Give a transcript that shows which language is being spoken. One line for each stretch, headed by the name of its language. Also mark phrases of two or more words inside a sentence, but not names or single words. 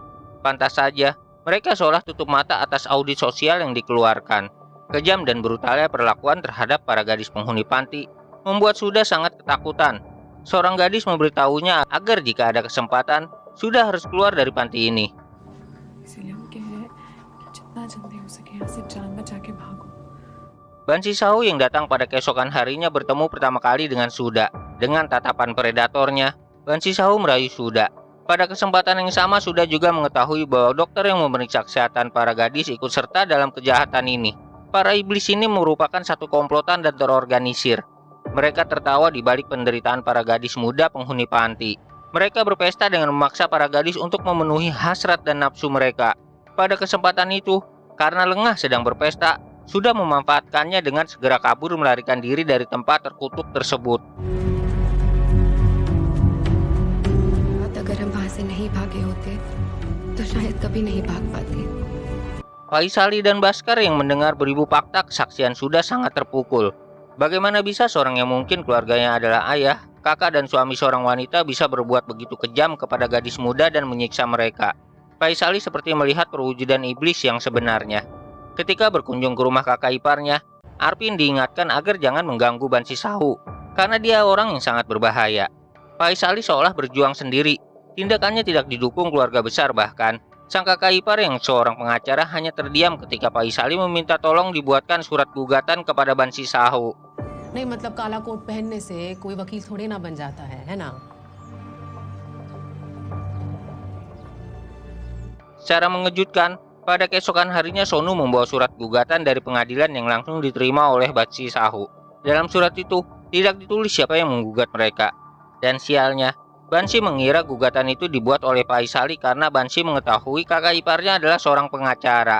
Indonesian: Pantas saja, mereka seolah tutup mata atas audit sosial yang dikeluarkan. Kejam dan brutalnya perlakuan terhadap para gadis penghuni panti membuat Suda sangat ketakutan. Seorang gadis memberitahunya agar jika ada kesempatan, Suda harus keluar dari panti ini.
Hindi: इसीलिए हम कह रहे हैं कि जितना जल्दी हो सके यहाँ से जान बचा के भागो।
Indonesian: Ban Sisao yang datang pada keesokan harinya bertemu pertama kali dengan Suda. Dengan tatapan predatornya, Ban Sisao merayu Suda. Pada kesempatan yang sama, Suda juga mengetahui bahwa dokter yang memeriksa kesehatan para gadis ikut serta dalam kejahatan ini. Para iblis ini merupakan satu komplotan dan terorganisir. Mereka tertawa di balik penderitaan para gadis muda penghuni panti. Mereka berpesta dengan memaksa para gadis untuk memenuhi hasrat dan nafsu mereka. Pada kesempatan itu, karena lengah sedang berpesta, Suda memanfaatkannya dengan segera kabur melarikan diri dari tempat terkutuk tersebut.
Hindi: अगर हम वहां से नहीं भागे होते तो शायद कभी नहीं भाग पाते।
Indonesian: Faisali dan Baskar yang mendengar beribu fakta kesaksian Suda sangat terpukul. Bagaimana bisa seorang yang mungkin keluarganya adalah ayah, kakak dan suami seorang wanita bisa berbuat begitu kejam kepada gadis muda dan menyiksa mereka? Faisali seperti melihat perwujudan iblis yang sebenarnya. Ketika berkunjung ke rumah kakak iparnya, Arpin diingatkan agar jangan mengganggu Ban Sisao, karena dia orang yang sangat berbahaya. Faisali seolah berjuang sendiri. Tindakannya tidak didukung keluarga besar bahkan. Sang kakak ipar yang seorang pengacara hanya terdiam ketika Faisali meminta tolong dibuatkan surat gugatan kepada Ban Sisao.
Hindi: नहीं मतलब काला कोट पहनने से कोई वकील थोड़ी ना बन जाता है ना?
Indonesian: Secara mengejutkan, pada keesokan harinya Sonu membawa surat gugatan dari pengadilan yang langsung diterima oleh Ban Sisao. Dalam surat itu, tidak ditulis siapa yang menggugat mereka. Dan sialnya, Bansi mengira gugatan itu dibuat oleh Faisali karena Bansi mengetahui kakak iparnya adalah seorang pengacara.